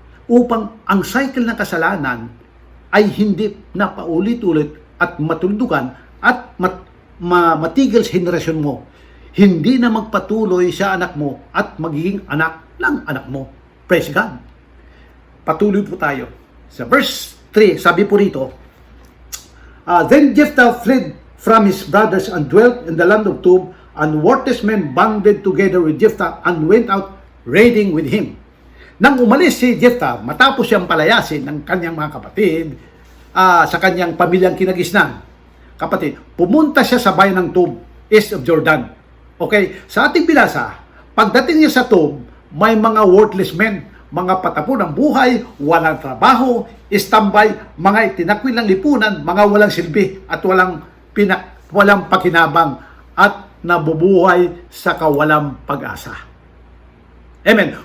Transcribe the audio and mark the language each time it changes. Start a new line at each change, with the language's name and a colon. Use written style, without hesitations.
Filipino: Upang ang cycle ng kasalanan ay hindi na paulit-ulit at matuldugan at matigil sa henerasyon mo. Hindi na magpatuloy sa anak mo at magiging anak ng anak mo. Praise God. Patuloy po tayo. Sa verse 3, sabi po rito,
English: Then Jephthah fled from his brothers and dwelt in the land of Tob, and worthless men banded together with Jephthah and went out raiding with him.
Filipino: Nang umalis si Jephthah, matapos siyang palayasin ng kanyang mga kapatid sa kanyang pamilyang kinagisnan, kapatid, pumunta siya sa bayan ng Tob,
English: east of Jordan.
Filipino: Okay, sa ating binasa, pagdating niya sa Tob, may mga worthless men, mga patapon ng buhay, walang trabaho, istambay, mga itinakwil ng lipunan, mga walang silbi at walang pakinabang at nabubuhay sa kawalang pag-asa. Amen.